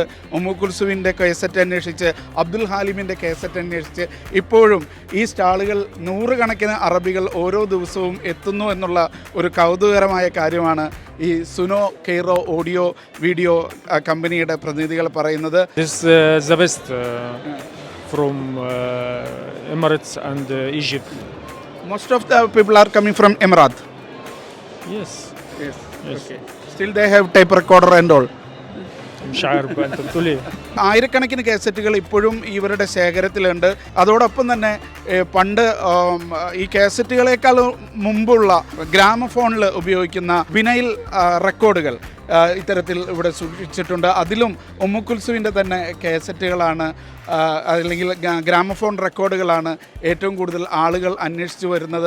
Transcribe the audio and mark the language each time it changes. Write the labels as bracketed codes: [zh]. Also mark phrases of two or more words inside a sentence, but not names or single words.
[ml] ഉമ്മു കുൽസുവിൻ്റെ കാസറ്റ് അന്വേഷിച്ച്, അബ്ദുൽ ഹാലിമിൻ്റെ കാസറ്റ് അന്വേഷിച്ച് ഇപ്പോഴും ഈ സ്റ്റാളുകൾ 100 കണക്കിന് അറബികൾ ഓരോ ദിവസവും എത്തുന്നു എന്നുള്ള ഒരു കൗതുകകരമായ കാര്യമാണ് ഈ സുനോ കെയ്റോ ഓഡിയോ വീഡിയോ കമ്പനിയുടെ പ്രതിനിധികൾ പറയുന്നത്. [en] the best from Emirates and Egypt. Most of the people are coming from Emirates. Yes. Yes. Yes. Okay. Still they have tape recorder and all. [ar] مش عارف بقى انت بتقول ايه. [ml] ആയിരക്കണക്കിന് കാസറ്റുകൾ ഇപ്പോഴും ഇവരുടെ ശേഖരത്തിലുണ്ട്. അതോടൊപ്പം തന്നെ പണ്ട് ഈ കാസറ്റുകളേക്കാൾ മുമ്പുള്ള ഗ്രാമഫോണിൽ ഉപയോഗിക്കുന്ന വിനൈൽ റെക്കോർഡുകൾ ഇത്തരത്തിൽ ഇവിടെ സൂക്ഷിച്ചിട്ടുണ്ട്. അതിലും ഉമ്മുക്കുൽസുവിൻ്റെ തന്നെ കാസറ്റുകളാണ് അല്ലെങ്കിൽ ഗ്രാമഫോൺ റെക്കോർഡുകളാണ് ഏറ്റവും കൂടുതൽ ആളുകൾ അന്വേഷിച്ചു വരുന്നത്.